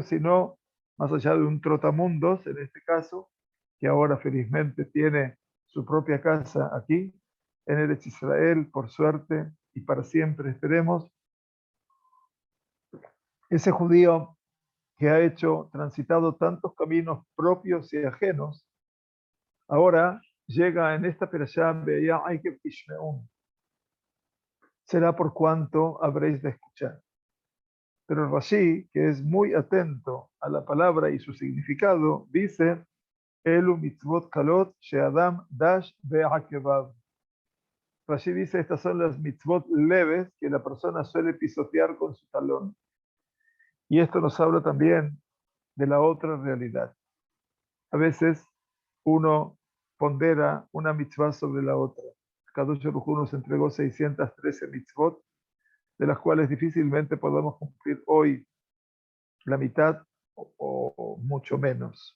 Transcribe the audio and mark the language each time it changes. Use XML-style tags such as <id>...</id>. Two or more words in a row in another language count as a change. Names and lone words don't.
<es>Sino, más allá de un trotamundos, en este caso, que ahora felizmente tiene su propia casa aquí, en Eretz Israel, por suerte, y para siempre esperemos, ese judío que ha transitado tantos caminos propios y ajenos, ahora llega en esta perashá, veía Aikev Tishmeun, será por cuanto habréis de escuchar. Pero el Rashi, que es muy atento a la palabra y su significado, dice,</es> <he>אלו מצוות קלות שאדם דש בעקביו.</he> <es>Rashi dice, estas son las mitzvot leves que la persona suele pisotear con su talón. Y esto nos habla también de la otra realidad. A veces uno pondera una mitzvah sobre la otra.</es> <he>הקדוש ברוך הוא</he> <es>nos entregó 613 mitzvot, de las cuales difícilmente podamos cumplir hoy la mitad o mucho menos.</es>